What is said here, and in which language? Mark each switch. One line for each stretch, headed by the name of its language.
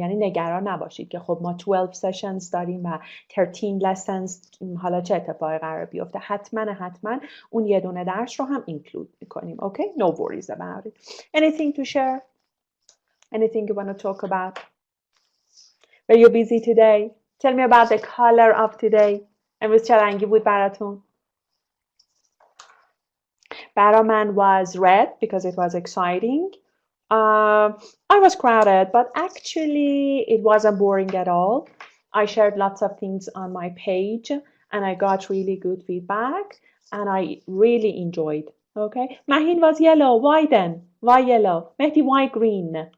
Persian: یعنی نگران نباشید که خب ما 12 sessions داریم و 13 lessons حالا چه اتفاقی قرار بیفته. حتما اون یه دونه درس رو هم اینکلود می‌کنیم.
English: Okay? No worries about it. Anything to share? Anything you want to talk about? Were you busy today? Tell me about the color of today.
Persian: امروز چه رنگی بود براتون؟ برا من
English: was red because it was exciting. I was crowded, but actually it wasn't boring at all. I shared lots of things on my page and I got really good feedback and I really enjoyed. Okay, Mahin was yellow. Why then? Why yellow? Mehdi, why green?